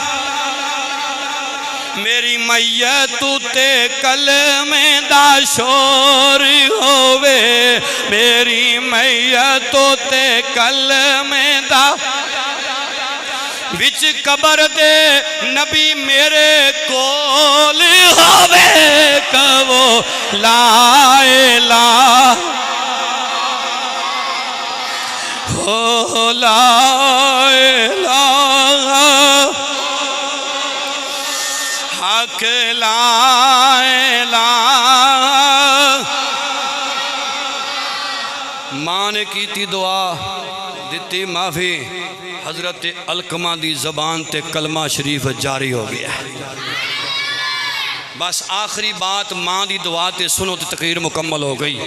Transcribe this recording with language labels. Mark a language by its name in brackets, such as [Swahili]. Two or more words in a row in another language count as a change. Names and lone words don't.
[Punjabi] میری میت تے کلمے دا شور ہووے، میری میت تے کلمے دا, وچ قبر دے نبی میرے کول ہووے، کہوو [Arabic] لا إله هو لا إله حق لا إله. [Punjabi] ماں نے کی دعا دتی معافی، حضرت علقمہ دی زبان تے کلمہ شریف جاری ہو گیا. بس آخری بات ماں دی دعا تے سنو تو تقریر مکمل ہو گئی.